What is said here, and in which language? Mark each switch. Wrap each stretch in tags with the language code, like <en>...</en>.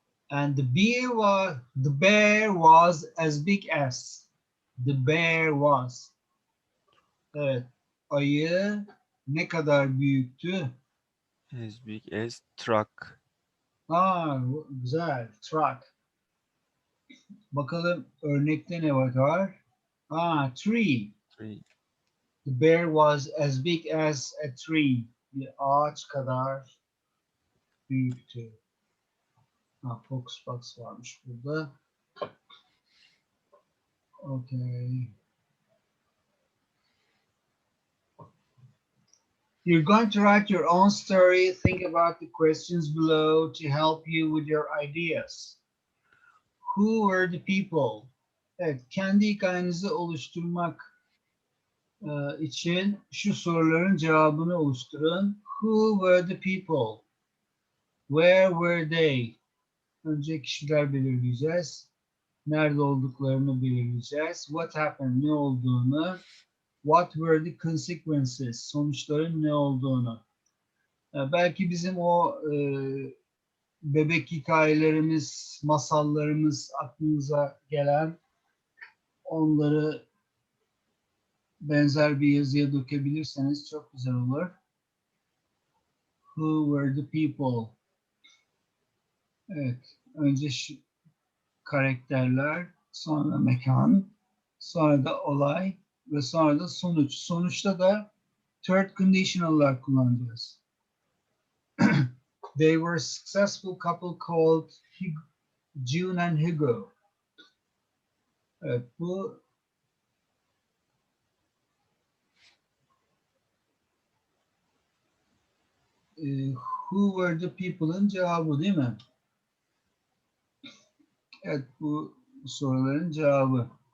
<en>And the bear was as big as. The bear was.</en> <tr>Evet, ayı ne kadar büyüktü?</tr> <en>As big as truck.</en> <tr>Güzel. Truck. Bakalım örnekte ne var? Tree.</tr> <en>Tree. The bear was as big as a tree.</en> <tr>Bir ağaç kadar büyüktü. Fox varmış burada.</tr> <en>Okay. You're going to write your own story. Think about the questions below to help you with your ideas. Who were the people?</en> <tr>Evet, kendi hikayenizi oluşturmak için şu soruların cevabını oluşturun.</tr> <en>Who were the people? Where were they?</en> <tr>Önce kişiler belirleyeceğiz. Nerede olduklarını belirleyeceğiz.</tr> <en>What happened?</en> <tr>Ne olduğunu.</tr> <en>What were the consequences?</en> <tr>Sonuçların ne olduğunu. Belki bizim o bebek hikayelerimiz, masallarımız aklınıza gelen, onları benzer bir yazıya dökebilirseniz çok güzel olur.</tr> <en>Who were the people?</en> <tr>Evet, önce karakterler, sonra mekan, sonra da olay ve sonra da sonuç. Sonuçta da third conditional'lar kullanacağız.</tr> <en>They were a successful couple called June and Hugo.</en> <tr>Evet, bu</tr> <en>who were the people'ın</en> <tr>cevabı değil mi? Evet, bu soruların cevabı.</tr>